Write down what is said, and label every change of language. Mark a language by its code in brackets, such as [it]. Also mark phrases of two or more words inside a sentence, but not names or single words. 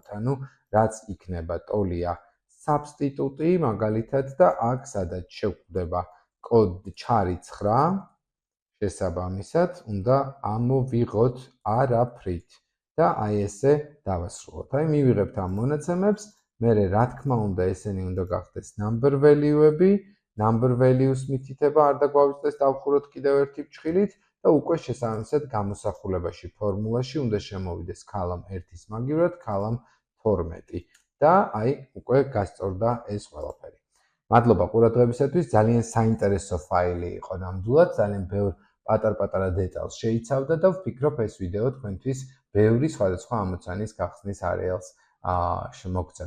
[ka] ანუ რაც იქნება ტოლია substitute მაგალითად და აქ სადაც შევხვდება კოდი ჩარი 9 შესაბამისად უნდა ამოვიღოთ არაფრით და აი ესე დავასრულოთ. აი მივიღებთ ამ მონაცემებს, მერე რა თქმა უნდა ესენი უნდა გახდეს [en] number value-ები, number values [ka] მითითება არ დაგვავიწყდეს დავხუროთ კიდევ ერთი ფჩხილით და უკვე შესაბამისად გამოსახულებაში ფორმულაში უნდა შემოვიდეს column 1-ის მაგივრად column 12 და აი უკვე გასწორდა ეს ყველაფერი. მადლობა ყურადღებისათვის, ძალიან საინტერესო ფაილი იყო ნამდვილად, ძალიან ბევრ პატარ-პატარა დეტალს შეიცავდა და ვფიქრობ ეს ვიდეო თქვენთვის ბევრი სხვადასხვა ამოცანის გახსნის არეალს შემოგცემთ.